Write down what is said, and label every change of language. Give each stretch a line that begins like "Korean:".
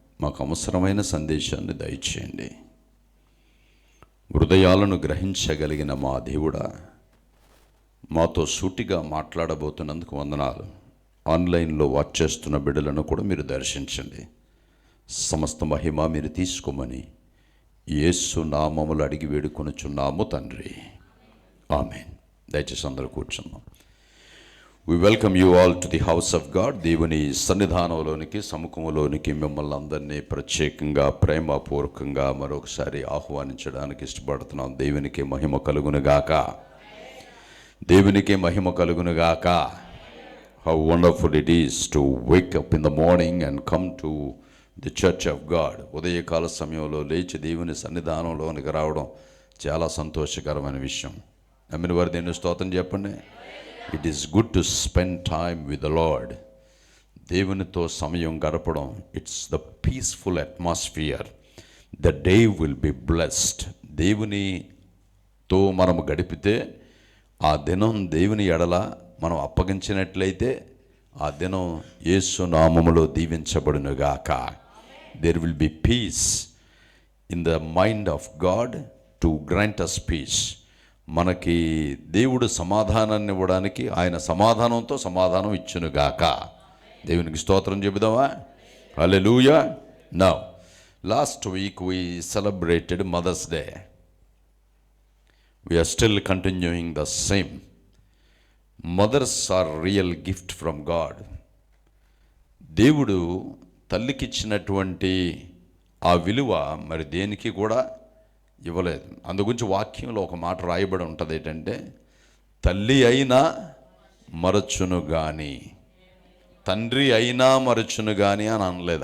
Telugu: మాకు అవసరమైన సందేశాన్ని దయచేయండి. హృదయాలను గ్రహించగలిగిన మా దేవుడా, మాతో సూటిగా మాట్లాడబోతున్నందుకు వందనాలు. ఆన్లైన్లో వాచ్ చేస్తున్న బిడ్డలను కూడా మీరు దర్శించండి. సమస్త మహిమ మీరు తీసుకోమని యేసు నామములు అడిగి వేడుకొనుచున్నాము తండ్రి. ఆమేన్. దయచేసి అందరూ కూర్చున్నాం.
English: We welcome you all to the house of God.
Telugu: దేవుని సన్నిధానంలోనికి, సముఖంలోనికి మిమ్మల్ని అందరినీ ప్రత్యేకంగా ప్రేమపూర్వకంగా మరొకసారి ఆహ్వానించడానికి ఇష్టపడుతున్నాం. దేవునికి మహిమ కలుగునుగాక. దేవునికి మహిమ కలుగునుగాక.
English: How wonderful it is to wake up in the morning and come to the church of God.
Telugu: ఉదయకాల సమయంలో లేచి దేవుని సన్నిధానంలోనికి రావడం చాలా సంతోషకరమైన విషయం. నమ్మిన వారు దేవుని స్తోత్రం చెప్పండి.
English: It is good to spend time with the Lord.
Telugu: దేవునితో సమయం గడపడం,
English: it's the peaceful atmosphere. The day will be blessed.
Telugu: దేవునితో మనము గడిపితే ఆ దినం దేవుని ఎడల మనం అప్పగించినట్లయితే ఆ దినం యేసు నామములో దీవించబడునుగాక.
English: There will be peace in the mind of God to grant us peace.
Telugu: మనకి దేవుడు సమాధానాన్ని ఇవ్వడానికి ఆయన సమాధానంతో సమాధానం ఇచ్చునుగాక. దేవునికి స్తోత్రం చెబుదామా? హల్లెలూయా.
English: Now last week we celebrated Mother's Day. We are still continuing the same. Mothers are real gift from God.
Telugu: దేవుడు తల్లికిచ్చినటువంటి ఆ విలువ మరి దేనికి కూడా ఇవ్వలేదు. అందుగురించి వాక్యంలో ఒక మాట రాయబడి ఉంటుంది. ఏంటంటే, తల్లి అయినా మరచును కానీ, తండ్రి అయినా మరచును కానీ అని అనలేదు.